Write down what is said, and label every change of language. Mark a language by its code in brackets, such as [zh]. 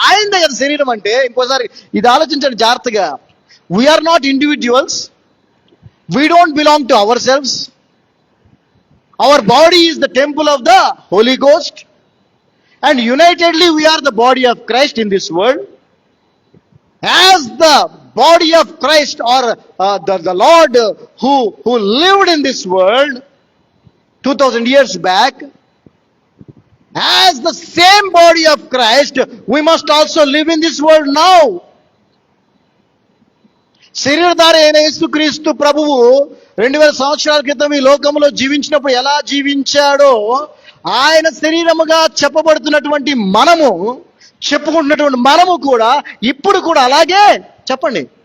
[te] ఆయనదే కదా శరీరం అంటే. ఇంకోసారి ఇది ఆలోచించండి జాగ్రత్తగా. [en] We are not individuals, we don't belong to our selves. Our body is the temple of the holy ghost, and unitedly we are the body of Christ in this world. As the body of Christ, or the Lord who lived in this world 2000 years back, as the same body of Christ, we must also live in this world now. [te] శరీరధారి అయిన యేసుక్రీస్తు ప్రభువు 2000 సంవత్సరాల క్రితం ఈ లోకంలో జీవించినప్పుడు ఎలా జీవించాడో, ఆయన శరీరముగా చెప్పబడుతున్నటువంటి మనము, చెప్పుకుంటున్నటువంటి మనము కూడా ఇప్పుడు కూడా అలాగే చెప్పండి.